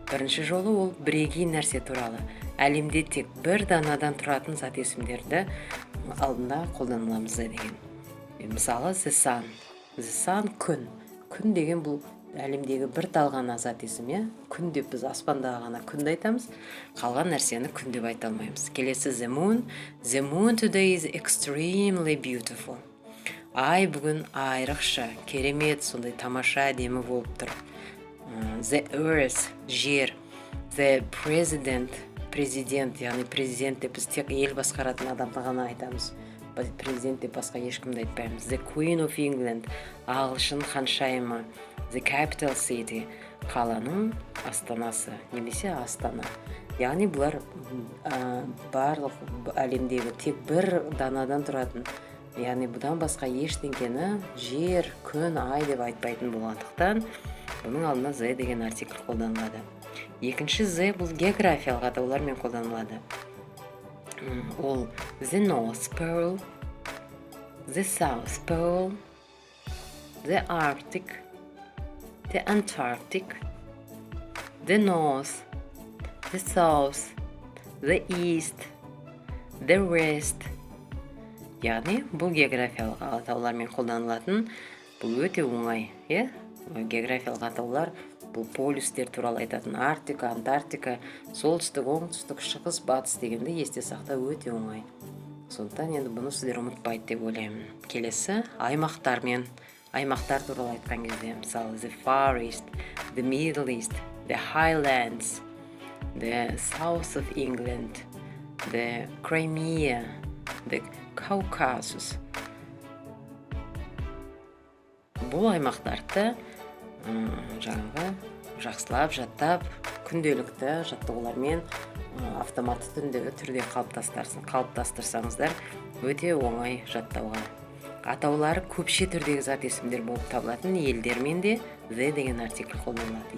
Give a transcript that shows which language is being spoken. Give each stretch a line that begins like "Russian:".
Kazakh: Бірінші жолы ол бірегей нәрсе туралы. Әлемде тек бір данадан тұратын зат есімдерді алдында қолданыламыз деген. Мысалы, the sun күн. Күн деген бұл әлемдегі бір талғана зат есім, күн деп біз аспандағы ғана күнді айтамыз, қалған нәрсені күн деп айта алмаймыз. Келесі
English: the moon today is extremely beautiful.
Kazakh: Ай бүгін айрықша, керемет, сондай тамаша, әдемі болып тұр.
English: The earth,
Kazakh: жер. The президент, яғни президент деп біз тек ел басқаратын адамды ғана айтамыз. Президент деп басқа ешкімді айтпаймыз.
English: The Queen of England,
Kazakh: ағылшын ханшайымы.
English: The capital city,
Kazakh: қаланың астанасы, немесе астана. Яғни бұлар барлық әлемдегі тек бір данадан тұратын, яғни бұдан басқа ештеңкені жер, күн, ай деп айтпайтын болғандықтан, бұның алдына z деген артикль қолданылады. Екінші z бұл географиялық атаулармен қолданылады. Ол
English: the North Pole, the South Pole, the Arctic, the Antarctic, the North, the South, the East, the West.
Kazakh: Яғни бұл географиялық атаулармен қолданылатын, бұл өте оңай, географиялық атаулар бұл полюстер туралы айтатын. Арктика, Антарктика, солтүстік, оңтүстік, шығыс, батыс дегенді есте сақтау өте оңай. Сондықтан енді бұны сіздер ұмытпайды деп ойлаймын. Келесі аймақтар туралы айтқан кезде, мысалы
English: the Far East, the Middle East, the Highlands, the South of England, the Crimea, the Caucasus.
Kazakh: Бұл аймақтарды жаңағы жақсылап, жаттап, күнделікті жаттығулармен автоматты түрде қалыптастырсаңыздар өте оңай жаттауға. Атаулары көпше түрдегі зат есімдер болып табылатын елдермен де the деген артикль қолданылады.